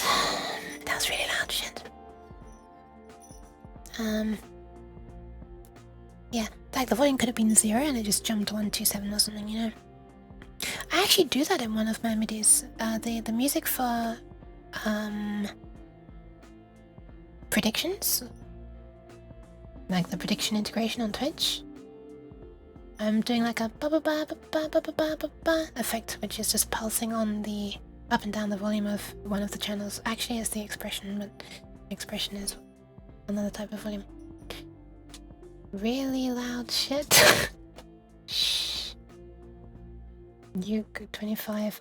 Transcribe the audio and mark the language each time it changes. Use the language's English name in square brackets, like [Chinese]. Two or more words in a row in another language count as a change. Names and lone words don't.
[English] That was really loud shit. Yeah, like the volume could have been 0 and it just jumped to 127 or something, you know. I actually do that in one of my MIDIs. The music for predictions, like the prediction integration on Twitch. I'm doing like a ba ba ba ba ba ba ba ba ba effect, which is just pulsing on the up and down the volume of one of the channels. Actually, it's the expression, but expression is another type of volume. Really loud shit. Shh. You 25.